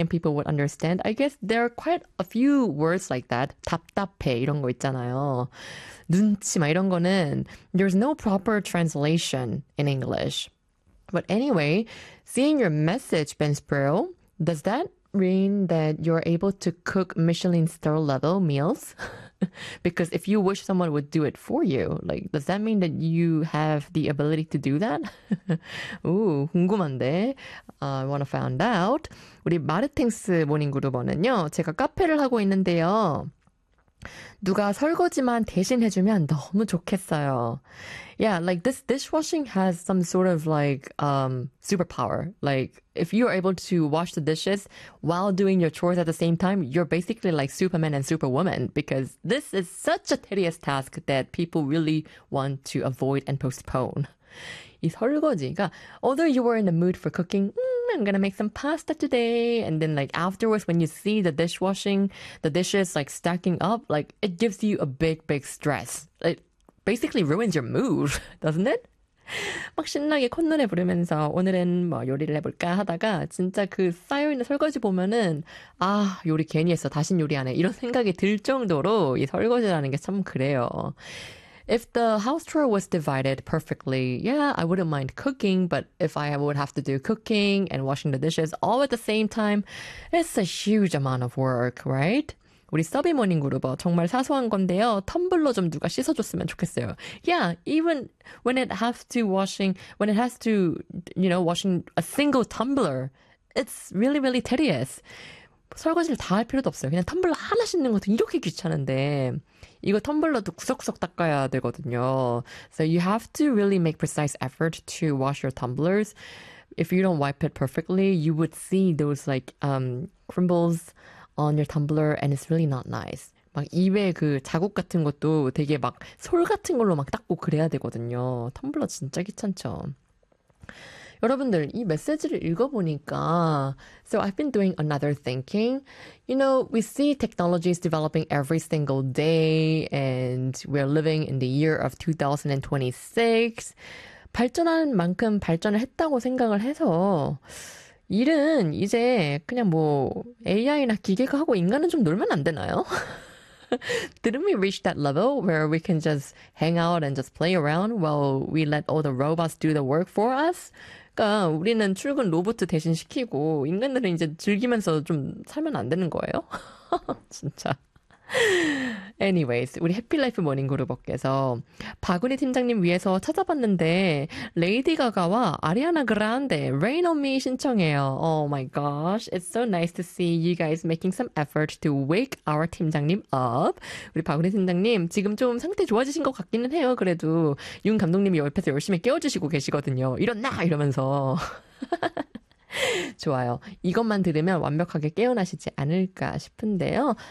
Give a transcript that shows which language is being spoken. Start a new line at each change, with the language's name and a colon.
English: And people would understand. I guess there are quite a few words like that.
Korean: 답답해 이런 거 있잖아요. 눈치 막 이런 거는
English: there's no proper translation in English. But anyway, seeing your message, Ben Sproul, does that mean that you're able to cook Michelin star level meals? Because if you wish someone would do it for you, like, does that mean that you have the ability to do that? Ooh,
Korean: 궁금한데.
English: I want to find out.
Korean: 우리 마르탱스 모닝그룹원은요, 제가 카페를 하고 있는데요. 누가 설거지만 대신 해주면 너무 좋겠어요.
English: Yeah, like this dishwashing has some sort of like superpower. Like if you are able to wash the dishes while doing your chores at the same time, you're basically like Superman and Superwoman because this is such a tedious task that people really want to avoid and postpone.
Korean: 이 설거지가,
English: although you were in the mood for cooking, I'm gonna make some pasta today. And then, like, afterwards, when you see the dishwashing, the dishes like stacking up, like, it gives you a big, big stress. It basically ruins your mood, doesn't it?
Korean: 막 신나게 콧노래 부르면서 오늘은 뭐 요리를 해볼까 하다가 진짜 그 쌓여있는 설거지 보면은 아, 요리 괜히 했어. 다신 요리 안 해. 이런 생각이 들 정도로 이 설거지라는 게참 그래요.
English: If the house chore was divided perfectly, yeah, I wouldn't mind cooking, but if I would have to do cooking and washing the dishes all at the same time, it's a huge amount of work, right?
Korean: 우리 서비 모닝그룹어 정말 사소한 건데요. 텀블러 좀 누가 씻어줬으면 좋겠어요.
English: Yeah, even when it has to, you know, washing a single tumbler, it's really, really tedious.
Korean: 설거지를 다할 필요도 없어요. 그냥 텀블러 하나 씻는 것도 이렇게 귀찮은데, 이거 텀블러도 구석구석 닦아야 되거든요.
English: So you have to really make precise effort to wash your tumblers. If you don't wipe it perfectly, you would see those like crumbles on your tumbler, and it's really not nice.
Korean: 막 입에 그 자국 같은 것도 되게 막솔 같은 걸로 막 닦고 그래야 되거든요. 텀블러 진짜 귀찮죠. 여러분들, 이 메시지를 읽어보니까,
English: So I've been doing another thinking. You know, we see technologies developing every single day, and we're living in the year of 2026.
Korean: 발전한 만큼 발전을 했다고 생각을 해서, 일은 이제 그냥 뭐 AI나 기계가 하고 인간은 좀 놀면 안 되나요?
English: Didn't we reach that level where we can just hang out and just play around while we let all the robots do the work for us?
Korean: 그러니까 우리는 출근 로봇 대신 시키고 인간들은 이제 즐기면서 좀 살면 안 되는 거예요? 진짜. Anyways, 우리 해피라이프 모닝그룹께서 박은희 팀장님 위해서 찾아봤는데 레이디 가가와 아리아나 그란데 Rain on Me 신청해요.
English: Oh my gosh, it's so nice to see you guys making some effort to wake our 팀장님 up.
Korean: 우리 박은희 팀장님 지금 좀 상태 좋아지신 것 같기는 해요. 그래도 윤 감독님이 옆에서 열심히 깨워주시고 계시거든요. 일어나! 이러면서. 좋아요. 이것만 들으면 완벽하게 깨어나시지 않을까 싶은데요.